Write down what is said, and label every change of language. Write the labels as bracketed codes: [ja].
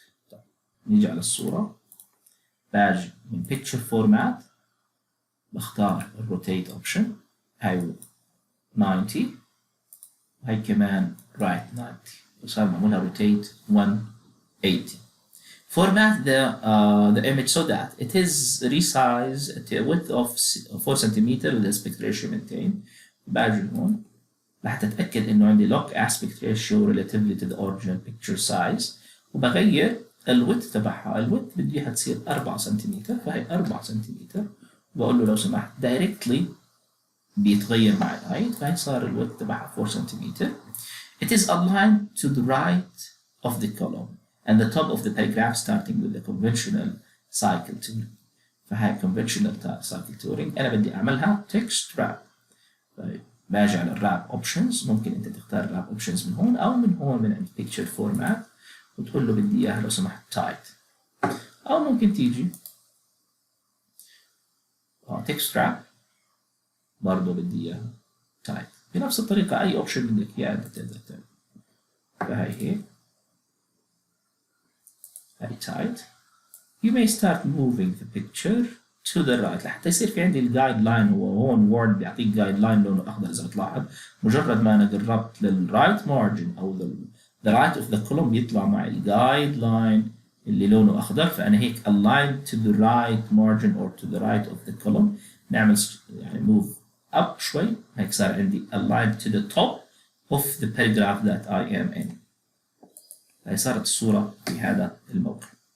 [ar] طيب نيجي على الصوره باجي من picture format بختار الروتيت اوبشن هاي 90 وهي كمان رايت 90 وصار معمولها روتيت 180. [en] Format the image so that it is resized at a width of 4 cm with aspect ratio maintained. [ar] باجي هون راح تتأكد إنه عندي [en] lock aspect ratio relatively to the original picture size، [ar] وبغير الويدث تبعها. الويدث بدي اياها تصير 4 سنتيمتر، فهي 4 سنتيمتر. بقول له لو سمحت [en] directly [ar] بيتغير مع الهايت، فهي صار الويدث تبعها 4 سنتيمتر. [en] It is aligned to the right of the column and the top of the paragraph starting with the conventional cycle touring. [ar] فهي conventional cycle touring. أنا بدي أعملها text wrap. طيب باجي على الراب اوبشنز، ممكن انت تختار الراب اوبشنز من هون او من هون من عند picture format، وتقول له بدي اياها لو سمحت تايت، او ممكن تيجي تكست راب برضه بدي اياها تايت. بنفس الطريقه اي اوبشن بدك اياه انت تقدر تعمل. فهي هيك هي تايت. [en] You may start moving the picture to the right [ar] لحتى يصير في عندي الجايد لاين. هو هون وورد بيعطيك جايد لاين لونه اخضر اذا بتلاحظ، مجرد ما انا قربت للرايت مارجن او [en] the right of the column [ar] بيطلع معي الجايد لاين اللي لونه اخضر. فانا هيك [en] aligned to the right margin or to the right of the column. [ar] نعمل يعني [en] move up [ar] شوي، هيك صار عندي [en] aligned to the top of the paragraph that I am in. [ar] هي صارت الصورة في هذا الموقع.